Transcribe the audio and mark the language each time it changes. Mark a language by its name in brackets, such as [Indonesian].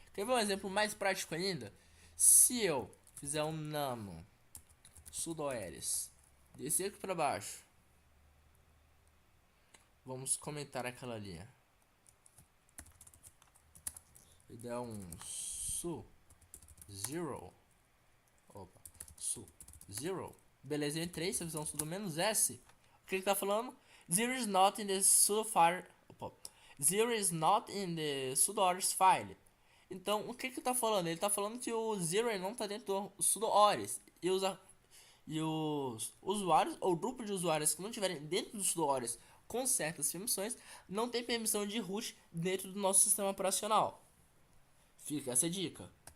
[Portuguese] Quer ver um exemplo mais prático ainda? Se eu fizer um nano sudoers, descer aqui para baixo, vamos comentar aquela linha, e der um su 0, su 0, beleza, eu entrei. Se eu fizer um sudo -s, o que ele tá falando? [English] 0 is not in the sudo file. 0 is not in the sudoers file. [Portuguese] Então, o que ele tá falando? Ele tá falando que o 0 não tá dentro do sudoers. E os usuários, ou grupo de usuários que não estiverem dentro do sudoers com certas permissões, não tem permissão de root dentro do nosso sistema operacional. Fica essa dica.